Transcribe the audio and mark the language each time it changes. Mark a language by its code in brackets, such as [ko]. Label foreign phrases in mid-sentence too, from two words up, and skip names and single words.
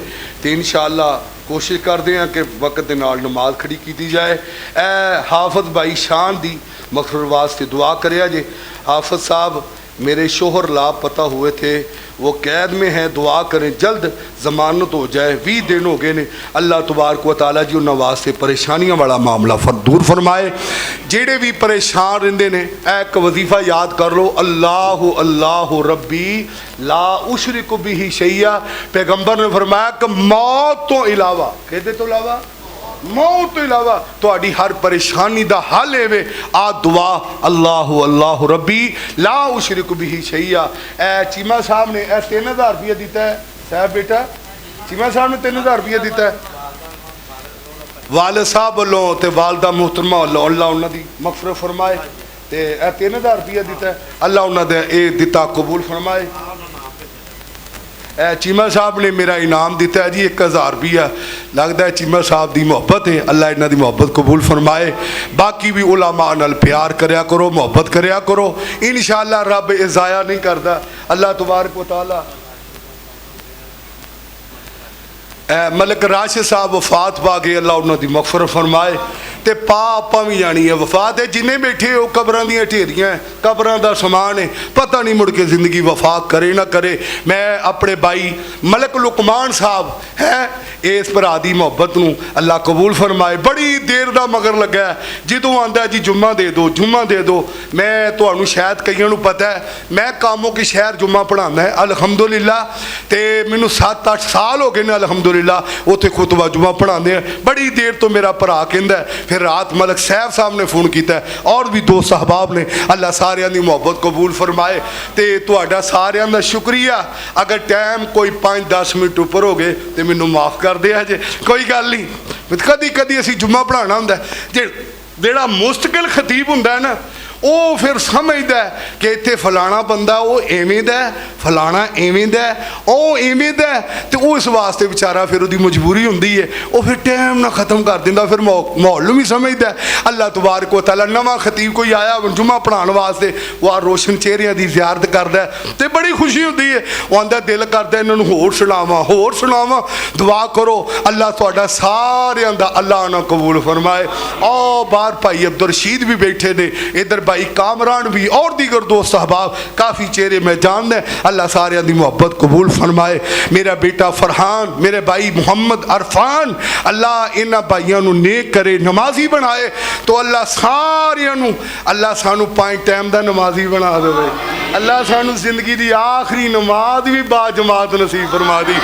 [ur] تو انشاءاللہ کوشش کرتے ہیں کہ وقت کے نال نماز کھڑی کی جائے. [pa] اے حافظ بھائی شان دی مغفرت واسطے دعا کریا جے. [ur] حافظ صاحب میرے شوہر لاپتہ ہوئے تھے، وہ قید میں ہیں، دعا کریں جلد ضمانت ہو جائے. [pa] 20 دن ہو گئے نے۔ اللہ تبارک و تعالیٰ جی انہوں نے واسطے پریشانیاں والا معاملہ دور فرمائے. جیہڑے بھی پریشان رہندے نے ایک وظیفہ یاد کر لو, [ar] الله الله ربي لا أشرك به شيئا. [pa] پیغمبر نے فرمایا کہ موت توں علاوہ، کہتے توں علاوہ، موت توں علاوہ تہاڈی ہر پریشانی دا حل ہے آ دعا [ar] الله الله ربي لا أشرك به شيئا. [pa] اے چیمہ صاحب نے 3000 روپیہ دتا ہے۔ صاحب بیٹا چیمہ صاحب نے 3000 روپیہ دتا ہے والد صاحب والوں تے والدہ محترمہ والوں. اللہ انہاں دی مغفرت فرمائے۔ تے 3000 روپیہ دتا ہے، اللہ انہاں دے اے دتا قبول فرمائے. چیمہ صاحب نے میرا انعام دتا ہے جی 1000 روپیہ. [ur] لگتا ہے چیمہ صاحب کی محبت ہے, [pa] اللہ انہاں دی محبت قبول فرمائے. باقی بھی علماء نال پیار کریا کرو، محبت کریا کرو, मुहब्बत करया करो, [ur] انشاءاللہ رب یہ ضائع نہیں کرتا. [pa] اللہ تبارک و تعالیٰ ملک راشد صاحب وفات پا گئے، اللہ انہوں نے دی مغفرت فرمائے. تے پا آپاں بھی جانی ہے وفات ہے۔ جنہیں بیٹھے ہو قبراں دیاں ڈھیریاں، قبراں دا سامان ہے، پتہ نہیں مڑ کے زندگی وفا کرے نہ کرے. میں اپنے بھائی ملک لقمان صاحب ہے اس بھرا دی محبت نوں اللہ قبول فرمائے. بڑی دیر دا مگر لگا جدوں آندا جی جمعہ دے دو، جمعہ دے دو. میں تہانوں شاید کئیاں نوں پتہ ہے میں کاموں کے شہر جمعہ پڑھانا ہے الحمدللہ. تے مینوں 7-8 سال ہو گئے نے الحمدللہ اوتھے خطبہ جمعہ پڑھانے ہیں. بڑی دیر توں میرا بھرا کہندا پھر رات ملک صاحب صاحب نے فون کیا اور بھی دوست صحباب نے. اللہ ساریاں دی محبت قبول فرمائے۔ تے تہاڈا ساریاں دا شکریہ. اگر ٹائم کوئی 5-10 منٹ اوپر ہو گئے تو مینوں معاف کر دیا جے، کوئی گل نہیں. کدی کدی اسیں جمعہ پڑھانا ہندا جیہڑا مستقل خطیب ہندا ہے نا وہ پھر سمجھدا ہے کہ ایتھے فلانا بندہ وہ ایویں دا فلانا ایویں دا وہ ایویں دا تو اس واسطے بیچارہ پھر اس کی مجبوری ہندی ہے وہ پھر ٹائم نا ختم کر دیندا. پھر ماحول بھی سمجھدا. اللہ تبارک و تعالیٰ نوا خطیب کوئی آیا جمعہ پڑھانے واسطے وہ روشن چہریاں کی زیارت کردا تو بڑی خوشی ہوندی ہے. وہ آندا دل کردا انہاں نوں ہور سناواں دعا کرو اللہ تہاڈا ساریاں دا اللہ نہ قبول فرمائے. اور باہر بھائی عبد الرشید بھی بیٹھے نے، ادھر بھائی کامران بھی اور دیگر دوست احباب کافی چہرے میں جاننا. اللہ ساریاں دی محبت قبول فرمائے۔ میرا بیٹا فرحان، میرے بھائی محمد عرفان، اللہ انہاں بھائیوں نوں نیک کرے، نمازی بنائے. تو اللہ ساریاں نوں اللہ سانوں 5 ٹائم دا نمازی بنا دیوے. اللہ سانوں زندگی دی آخری نماز بھی باجماعت نصیب فرما دی.